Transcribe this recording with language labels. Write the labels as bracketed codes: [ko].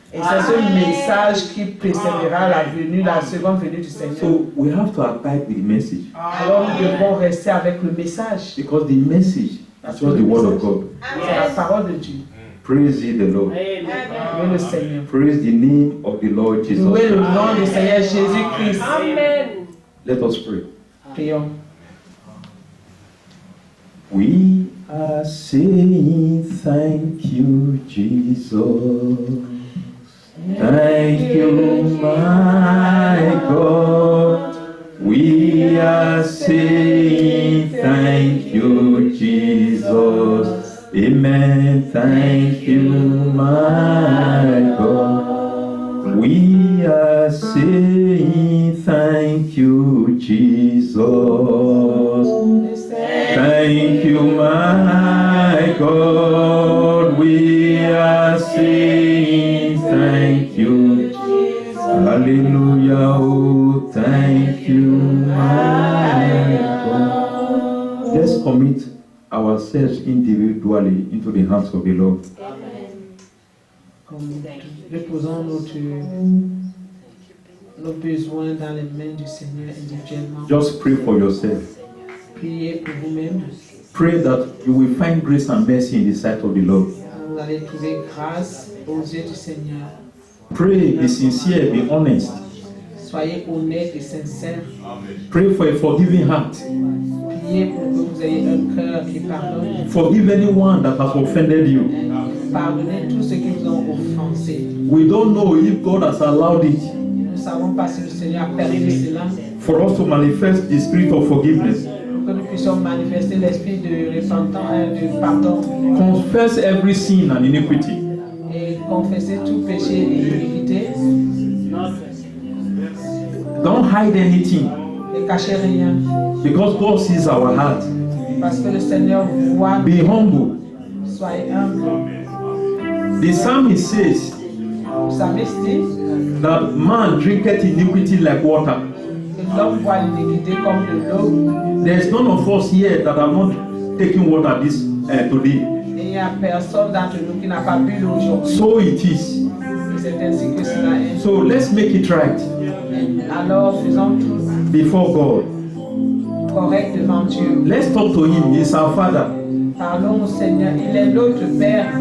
[fr] Et c'est ce message qui précédera la venue, la seconde venue du Seigneur. [en] So, we have to abide with the message. [fr] Alors, nous devons rester avec le message. [en] Because the message is just the word of God. [fr] C'est la parole de Dieu. [en] Praise ye the Lord. [fr] Louez le Seigneur. [en] Praise the name of the Lord Jesus. [fr] Louez le nom du Seigneur Jésus-Christ. [en] Let us pray. [fr] Prions. [en] We are saying thank you, Jesus. Thank you, my God. We are saying thank you, Jesus. Amen. Thank you, my God. We are saying thank you, Jesus. Thank you, my God. We are saying thank you. Hallelujah. Oh, thank you, my God. Let's commit ourselves individually into the hands of the Lord. [fr] Déposons nos besoins dans les mains du Seigneur individuellement. [en] Just pray for yourself. [fr] Priez pour vous-même. [en] Pray that you will find grace and mercy in the sight of the Lord. [fr] Vous allez trouver grâce aux yeux du Seigneur. [en] Pray, be sincere, be honest. [fr] Soyez honnête et sincère. [en] Pray for a forgiving heart. [fr] Priez pour que vous ayez un cœur qui pardonne. [en] Forgive anyone that has offended you. [fr] Pardonnez tous ceux qui vous ont offensé. [en] We don't know if God has allowed it [fr] Nous ne savons pas si le Seigneur a permis cela [en] for us to manifest the spirit of forgiveness. [fr] pour que nous puissions manifester l'esprit de repentance, de pardon [en] Confess every sin and iniquity. [fr] et confesser tout péché et iniquité. [en] Don't hide anything [fr] Ne cachez rien [en] because God sees our heart. [fr] parce que le Seigneur voit. [en] Be humble. [fr] Soyez humble. [en] The psalmist says [fr] Le psalmiste dit [en] that man drinketh iniquity like water. [fr] que l'homme voit l'iniquité comme de l'eau. [en] There is none of us here that have not taken water this today. [fr] Et il n'y a personne d'entre nous qui n'a pas bu l'eau aujourd'hui. [en] So it is. [fr] Et c'est ainsi que cela est. [en] So let's make it right [fr] Alors faisons tout [en] before God. [fr] correct devant Dieu. [en] Let's talk to Him. He's our Father. [fr] Parlons au Seigneur. Il est notre Père.